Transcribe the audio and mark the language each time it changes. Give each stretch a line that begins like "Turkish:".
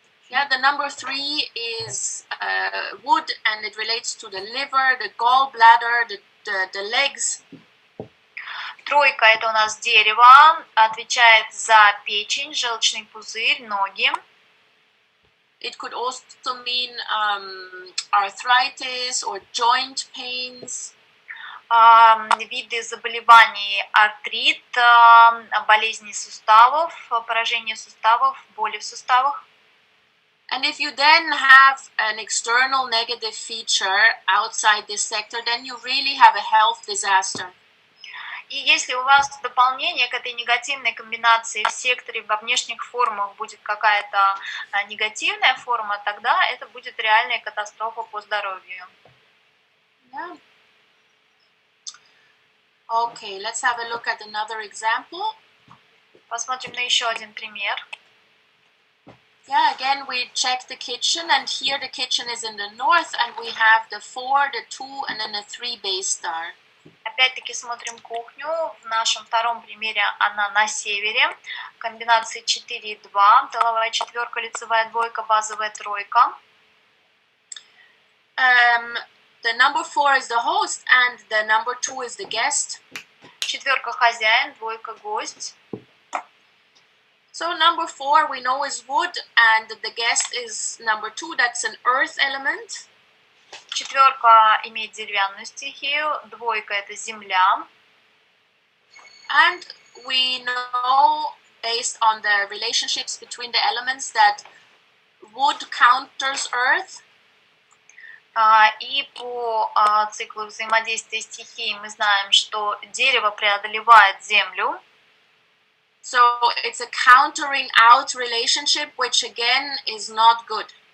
English: Yeah, the number 3 is wood, and it relates to the liver, the gallbladder, the legs.
Russian: Тройка – это у нас дерево, отвечает за печень, желчный пузырь, ноги.
English: It could also mean arthritis or joint pains.
Russian: Виды заболеваний: артрит, болезни суставов, поражение суставов, боли в суставах.
English: And if you then have an external negative feature outside this sector, then you really have a health disaster.
Russian: И если у вас в дополнение к этой негативной комбинации в секторе во внешних формах будет какая-то негативная форма, тогда это будет реальная катастрофа по здоровью.
English: Yeah. Okay, let's have a look at another example.
Russian: Посмотрим на еще один пример.
English: Yeah, again we check the kitchen, and here the kitchen is in the north, and we have the 4, the 2, and then a 3 base star.
Russian: Опять-таки смотрим кухню. В нашем втором примере она на севере. Комбинации 4 и 2. Тыловая четверка, лицевая двойка, базовая тройка.
English: The number 4 is the host, and the number 2 is the guest.
Russian: Четверка хозяин, двойка гость.
English: So number 4 we know is wood, and the guest is number 2. That's an earth element.
Russian: Четверка имеет деревянную стихию, двойка это земля.
English: And we know, based on the relationships between the elements, that wood counters earth.
Russian: И по циклу взаимодействия стихий мы знаем, что дерево преодолевает землю.
English: So it's a countering out relationship, which again is not good.